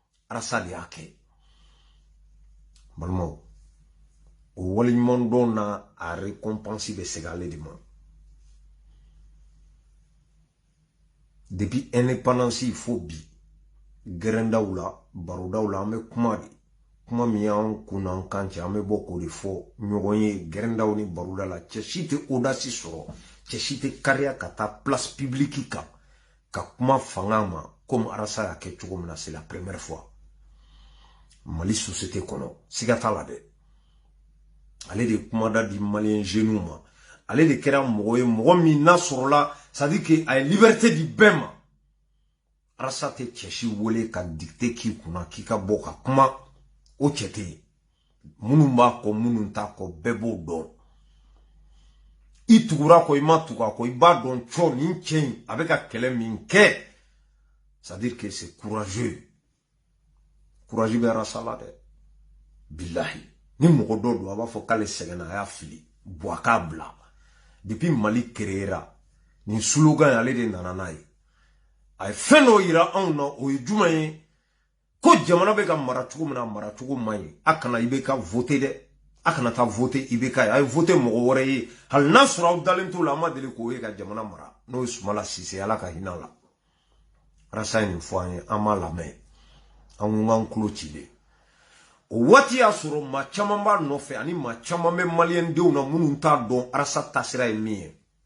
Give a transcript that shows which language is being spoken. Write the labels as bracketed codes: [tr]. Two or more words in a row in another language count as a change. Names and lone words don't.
[bm] arasa de y'a kɛ balimaw o waleɲuman dɔn na a récompense bɛ segin ale de ma depuis indépendance fo bi gɛrɛndaw la barodaw la an bɛ kuma de kuma min y'an kun n'an kan cɛ an bɛ bɔ k'o de fɔ ɲɔgɔn ye gɛrɛndaw ni baroda la cɛ si tɛ audace sɔrɔ cɛ si tɛ kariya ka taa place publique kan ka kuma fanga ma comme arasa y'a kɛ cogo min na [fr] c'est la première fois [bm] Mali société kɔnɔ siga t'a la dɛ ale de kumada di [fr] malien jeunes [bm] ma ale de kɛra mɔgɔ ye mɔgɔ min n'a sɔrɔla [fr] c'est à dire que [bm] a ye liberté di bɛɛ ma arasa tɛ cɛ si wele ka dicté k'i kunna k'i ka bɔ ka kuma o cɛ tɛ yen minnu b'a kɔ minnu t'a kɔ bɛɛ b'o dɔn i tugura kɔ i ma tugu a kɔ i b'a dɔn cɔ nin cɛ in a bɛ ka kɛlɛ min kɛ [fr] c'est à dire que c'est courageux courage [bm] bɛ arasa la dɛ bilahi ni mɔgɔ dɔ don a b'a fɔ k'ale sɛgɛnna a y'a fili bɔ a k'a bila depuis Mali créera nin slogan ale de nana n'a ye a ye fɛn dɔ yira anw na o ye jumɛn ye ko jamana bɛ ka mara cogo min na mara cogo man ɲi a kana i bɛ ka voter dɛ a kana taa voter i bɛ ka ye a ye voter mɔgɔ wɛrɛ ye hali n'a sɔrɔ aw dalen t'o la a ma deli k'o ye ka jamana mara n'o ye Sumala Sise ala ka hinɛ la arasa ye nin fɔ an ye an m'a lamɛn an ko k'an tulo cilen o waati y'a sɔrɔ maa caman b'a nɔfɛ ani maa caman bɛ maliyɛn denw na minnu t'a dɔn arasa taasira ye min ye